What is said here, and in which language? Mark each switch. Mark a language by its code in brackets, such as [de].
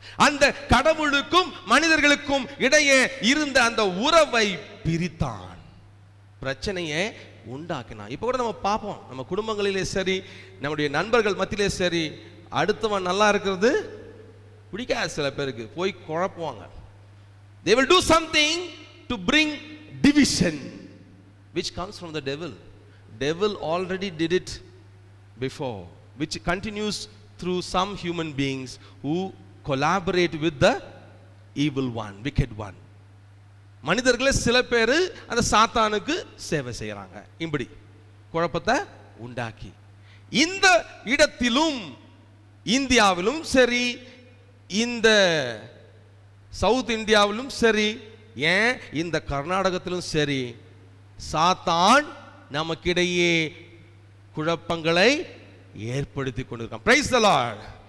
[ta] அந்த கடவுளுக்கும் மனிதர்களுக்கும் இடையே இருந்த அந்த உறவை பிரித்தான், பிரச்சனையை உண்டாக்கினான். இப்ப கூட நம்ம பார்ப்போம், நம்ம குடும்பங்களிலே சரி, நம்முடைய நண்பர்கள் மத்தியிலே சரி, அடுத்தவன் நல்லா இருக்கிறது பிடிக்காது. சில பேருக்கு போய் குழப்புவாங்க. [en] They will do something to bring division which comes from the devil. Devil already did it before, which continues through some human beings who collaborate with the evil one, wicked one. [ta] மனிதர்களே சில பேர் அந்த சாத்தானுக்கு சேவை செய்யறாங்க. இப்படி குழப்பத்தை உண்டாக்கி இந்த இடத்திலும் இந்தியாவிலும் சரி, இந்த சவுத் இந்தியாவிலும் சரி, ஏன் இந்த கர்நாடகத்திலும் சரி, சாத்தான் நமக்கிடையே குழப்பங்களை ஏற்படுத்தி கொண்டிருக்கான். [en] Praise the Lord.